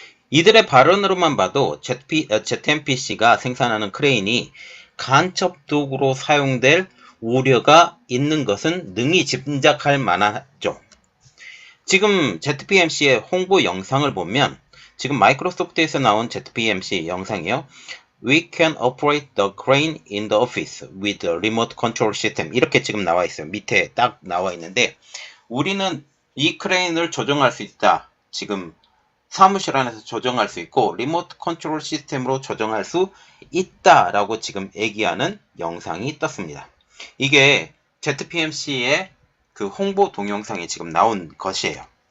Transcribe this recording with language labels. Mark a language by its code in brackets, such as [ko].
[ko] 이들의 발언으로만 봐도 ZMPC가 생산하는 크레인이 간첩 도구로 사용될 우려가 있는 것은 능히 짐작할 만하죠. 지금 ZPMC의 홍보 영상을 보면 지금 마이크로소프트에서 나온 ZPMC 영상이요. [en] We can operate the crane in the office with the remote control system. [ko] 이렇게 지금 나와 있어요. 밑에 딱 나와 있는데 우리는 이 크레인을 조정할 수 있다. 지금 사무실 안에서 조정할 수 있고 리모트 컨트롤 시스템으로 조정할 수 있다라고 지금 얘기하는 영상이 떴습니다. 이게 ZPMC의 그 홍보 동영상이 지금 나온 것이에요.